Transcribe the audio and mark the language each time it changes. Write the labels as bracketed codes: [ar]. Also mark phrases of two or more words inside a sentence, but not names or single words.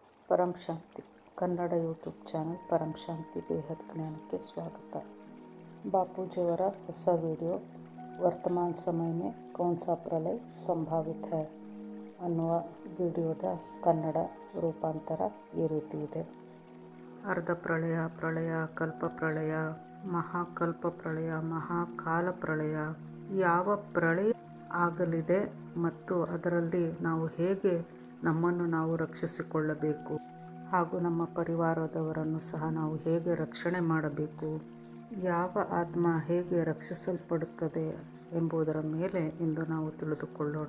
[kn] ಪರಂ ಶಾಂತಿ ಕನ್ನಡ ಯೂಟ್ಯೂಬ್ ಚಾನಲ್ ಪರಂ ಶಾಂತಿ ಬೇಹದ್ ಜ್ಞಾನಕ್ಕೆ ಸ್ವಾಗತ। ಬಾಪೂಜಿಯವರ ಹೊಸ ವಿಡಿಯೋ ವರ್ತಮಾನ ಸಮಯ [hi] में कौन सा प्रलय संभावित है [kn] ಅನ್ನುವ ವಿಡಿಯೋದ ಕನ್ನಡ ರೂಪಾಂತರ ಈ ರೀತಿ ಇದೆ। ಅರ್ಧ ಪ್ರಳಯ, ಪ್ರಳಯ, ಕಲ್ಪ ಪ್ರಳಯ, ಮಹಾಕಲ್ಪ ಪ್ರಳಯ, ಮಹಾಕಾಲ ಪ್ರಳಯ, ಯಾವ ಪ್ರಳಯ ಆಗಲಿದೆ ಮತ್ತು ಅದರಲ್ಲಿ ನಾವು ಹೇಗೆ ನಮ್ಮನ್ನು ನಾವು ರಕ್ಷಿಸಿಕೊಳ್ಳಬೇಕು ಹಾಗೂ ನಮ್ಮ ಪರಿವಾರದವರನ್ನು ಸಹ ನಾವು ಹೇಗೆ ರಕ್ಷಣೆ ಮಾಡಬೇಕು, ಯಾವ ಆತ್ಮ ಹೇಗೆ ರಕ್ಷಿಸಲ್ಪಡುತ್ತದೆ ಎಂಬುದರ ಮೇಲೆ ಇಂದು ನಾವು ತಿಳಿದುಕೊಳ್ಳೋಣ।